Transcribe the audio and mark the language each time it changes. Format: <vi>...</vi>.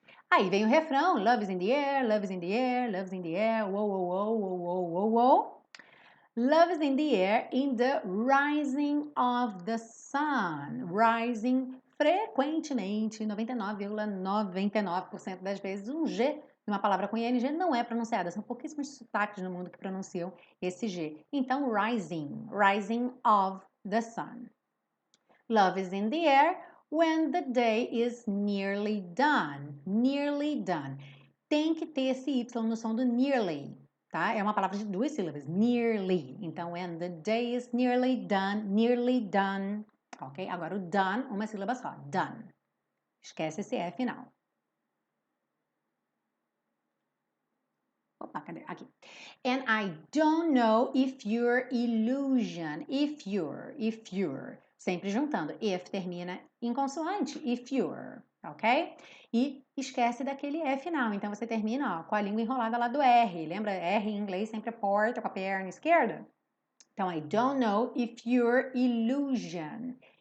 <en>Aí vem o refrão, love is in the air, love is in the air, love is in the air, whoa, whoa, whoa, whoa, whoa, whoa, whoa. Love is in the air in the rising of the sun.</en> <pt>Rising frequentemente, 99,99% das vezes, um G numa palavra com ING não é pronunciada. São pouquíssimos sotaques no mundo que pronunciam esse G. Então,</pt> <en>rising of the sun. Love is in the air when the day is nearly done. Nearly done.</en> <pt>Tem que ter esse Y no som do nearly. tá? É uma palavra de 2 sílabas, nearly. Então, when the day is nearly done, ok? Agora o done, uma sílaba só, done. Esquece esse E final. Opa, cadê? Aqui.</pt> <en>And I don't know if your illusion, if you're,</en> <pt>sempre juntando. If termina em consoante, if you're, ok? E esquece daquele E final. Então você termina ó, com a língua enrolada lá do R. Lembra? R em inglês sempre é porta com a perna esquerda.</pt> <en>Então, I don't know if your illusion.</en>